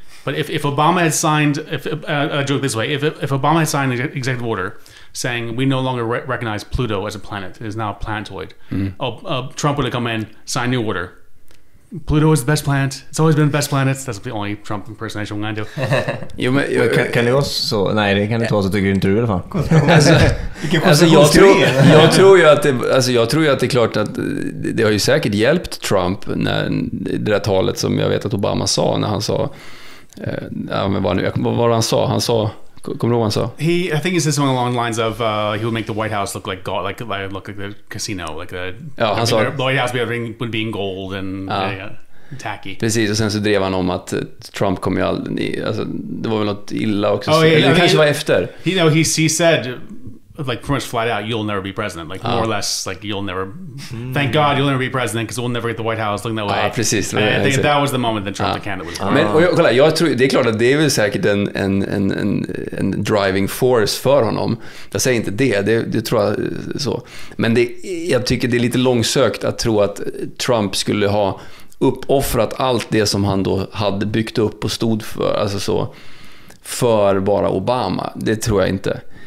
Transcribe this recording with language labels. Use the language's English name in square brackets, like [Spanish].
[English] But if Obama had signed, I joke this way, if Obama had signed an executive order saying we no longer recognize Pluto as a planet, it is now a planetoid, Trump would have come in, signed new order. Pluto is the best planet. It's always been the best planet. That's the only Trump impersonation I'm going to do. [Swedish] Kan det vara så? Nej, det kan det inte vara så, tycker inte du i alla fall. Jag tror ju att det är klart att det har ju säkert hjälpt Trump när det där talet som jag vet att Obama sa när han sa vad var han sa? Han sa, kommer du ihåg vad han sa? [English] I think he said something along the lines of he would make the White House look like God, like the casino, like the White House would be in gold and tacky. [Swedish] Precis, och sen så drev han om att Trump kommer ju aldrig, alltså det var väl något illa också. Eller det kanske var efter. [English] He said like pretty much flat out, you'll never be president. Like more or less, like you'll never. Thank God you'll never be president because we'll never get the White House looking that way. [Swedish] Precis. [English] I think that was the moment that Trump the candidate was. [Swedish] Men kolla, jag tror det är klart att det är väl säkert en [English] driving force [Swedish] för honom. Jag säger inte det tror jag så. Men jag tycker det är lite långsökt att tro att Trump skulle ha uppoffrat allt det som han då hade byggt upp och stod för, alltså så, för bara Obama. Det tror jag inte.